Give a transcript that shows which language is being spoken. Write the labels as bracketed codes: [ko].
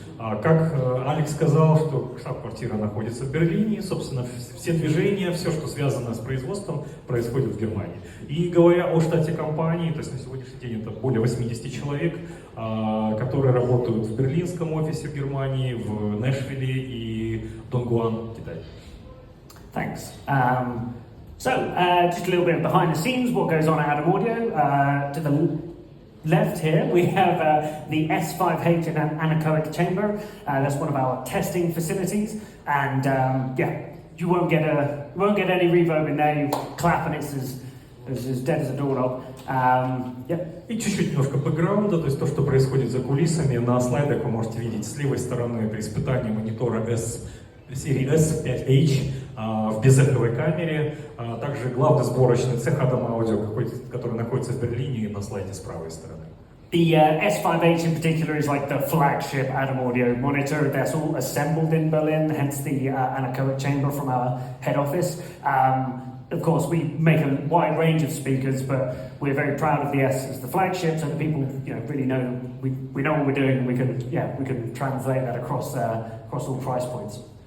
[ru] Как Алекс сказал, что штаб-квартира находится в Берлине, собственно, все движения, все, что связано с производством, происходит в Германии. И говоря о штате компании, то есть на сегодняшний день это более 80 человек, которые работают в берлинском офисе в Германии, в Нэшвилле и Донгуан, Китай. [en] Thanks. Just a little bit behind the scenes, what goes on at Adam Audio. To the left here, we have the S5H in an anechoic chamber. That's one of our testing facilities, and you won't get any reverb in there. You clap and it's as dead as a doorknob. [ru] И чуть-чуть немножко бэкграунда, то есть то, что происходит за кулисами. На слайдах вы можете видеть с левой стороны при испытании монитора серии S5H в безэховой камере. Также главный сборочный цех Adam Audio, который находится в Берлине, на слайде с правой стороны. [en] The S5H in particular is like the flagship Adam Audio monitor. That's all assembled in Berlin, hence the anechoic chamber from our head office. Of course, we make a wide range of speakers, but we're very proud of the S as the flagship, so that people really know we know what we're doing, and we can translate that across all price points.